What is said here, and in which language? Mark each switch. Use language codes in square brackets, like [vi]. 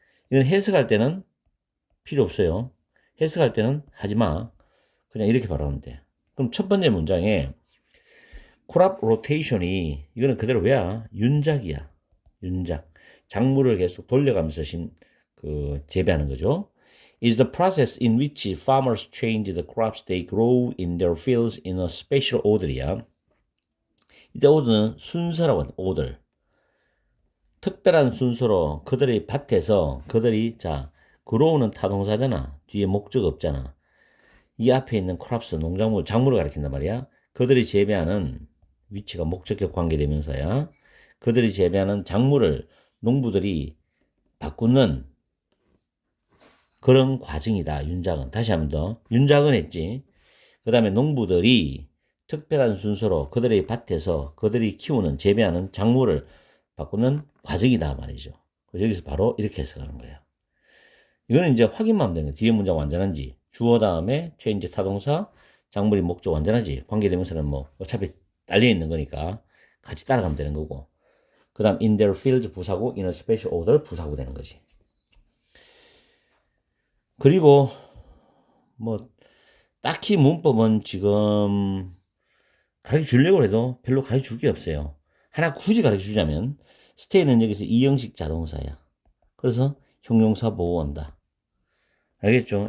[ko] 이건 해석할 때는 필요 없어요. 해석할 때는 하지 마. 그냥 이렇게 바로 하면 돼. 그럼 첫 번째 문장에 crop rotation이 이거는 그대로 왜야? 윤작이야. 윤작. 작물을 계속 돌려가면서 재배하는 거죠. [en] is the process in which farmers change the crops they grow in their fields in a special order이야. [ko] 이때 order는 순서라고 한다. [en] order. [ko] 특별한 순서로 그들의 밭에서 그들이 grow는 타동사잖아. 뒤에 목적 없잖아. 이 앞에 있는 crops 농작물 작물을 가리킨단 말이야. 그들이 재배하는 위치가 목적격 관계대명사야. 그들이 재배하는 작물을 농부들이 바꾸는 그런 과정이다. 윤작은. 다시 한번 더. 윤작은 했지. 그 다음에 농부들이 특별한 순서로 그들의 밭에서 그들이 키우는 재배하는 작물을 바꾸는 과정이다 말이죠. 여기서 바로 이렇게 해석하는 거예요. 이거는 이제 확인만 하면 되는 거예요. 뒤에 문장 완전한지. 주어 다음에 change 타동사, 작물이 목적 완전하지. 관계대명사는 뭐 어차피 딸려 있는 거니까 같이 따라가면 되는 거고. 그 다음 [en] in their fields [ko] 부사고 [en] in a special order [ko] 부사고 되는 거지. 그리고 뭐 딱히 문법은 지금 가르쳐 주려고 해도 별로 가르쳐 줄 게 없어요. 하나 굳이 가르쳐 주자면 stay는 여기서 이형식 자동사야. 그래서 형용사 보호한다. 알겠죠?